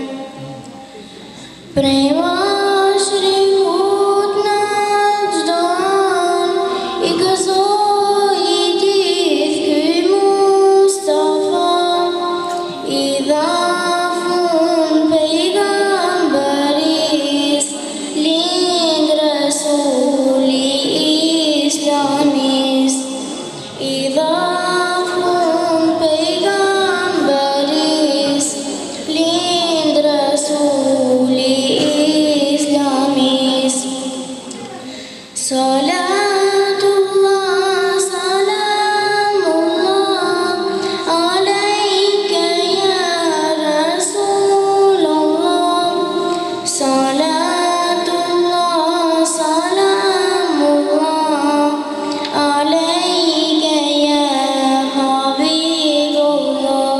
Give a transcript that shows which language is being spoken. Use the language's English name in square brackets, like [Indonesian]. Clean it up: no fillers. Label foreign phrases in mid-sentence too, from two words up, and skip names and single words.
[Albanian] Prej mashrikut në çdo anë, I gëzoi gjithë ky Mustafa, I dha fund pejgamberis, lind Resuli Islamis. I dha fund pejgamberis, lind Resuli Islamis. [Arabic] صلاة الله، سلام الله، عليك يا رسول الله. صلاة الله، سلام الله، عليك يا حبيب الله.